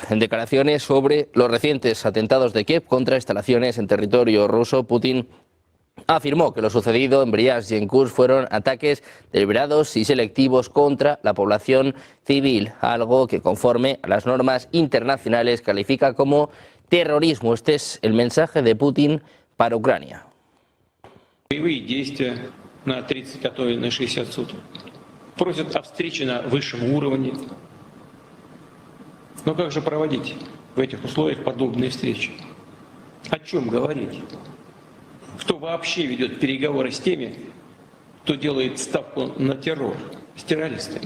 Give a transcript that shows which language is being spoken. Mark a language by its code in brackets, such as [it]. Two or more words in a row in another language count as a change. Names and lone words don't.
[es] En declaraciones sobre los recientes atentados de Kiev contra instalaciones en territorio ruso, Putin afirmó que lo sucedido en Briansk y en Kursk fueron ataques deliberados y selectivos contra la población civil, algo que conforme a las normas internacionales califica como terrorismo. Este es el mensaje de Putin para Ucrania. [ru] Боевые действия на 30, а то и на 60 суток. Просят о встрече на высшем уровне. Но как же проводить в этих условиях подобные встречи? О чем говорить? Кто вообще ведет переговоры с теми, кто делает ставку на террор, с террористами?